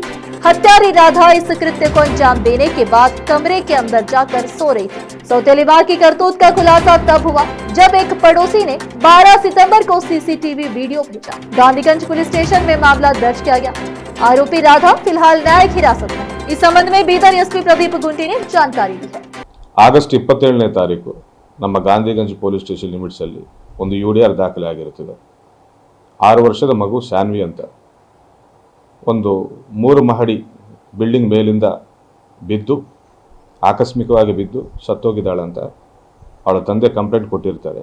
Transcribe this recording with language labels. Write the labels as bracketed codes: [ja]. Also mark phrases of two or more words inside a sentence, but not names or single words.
[hi] हत्यारी राधा इस कृत्य को अंजाम देने के बाद कमरे के अंदर जाकर सो रही थी। सौतेली मां की करतूत का खुलासा तब हुआ जब एक पड़ोसी ने 12 सितंबर को [en] CCTV video [hi] भेजा। गांधीगंज पुलिस स्टेशन में मामला दर्ज किया गया। आरोपी राधा फिलहाल न्यायिक हिरासत में। इस संबंध में बीदर एसपी प्रदीप गुंटी ने जानकारी दी है। [kn] ಆಗಸ್ಟ್ 27ನೇ ತಾರೀಕು ನಮ್ಮ ಗಾಂಧಿಗಂಜ್ ಪೊಲೀಸ್ ಸ್ಟೇಷನ್ ಲಿಮಿಟ್ಸ್ ಅಲ್ಲಿ ಒಂದು UDR ದಾಖಲೆ ಆಗಿರುತ್ತದೆ. 6 ವರ್ಷದ ಮಗು ಶಾನ್ವಿ ಅಂತ ಒಂದು 3 ಮಹಡಿ ಬಿಲ್ಡಿಂಗ್ ಮೇಲಿಂದ ಬಿದ್ದು ಆಕಸ್ಮಿಕವಾಗಿ ಬಿದ್ದು ಸತ್ತೋಗಿದ್ದಾಳೆ ಅಂತ ಅವಳ ತಂದೆ ಕಂಪ್ಲೇಂಟ್ ಕೊಟ್ಟಿರ್ತಾರೆ.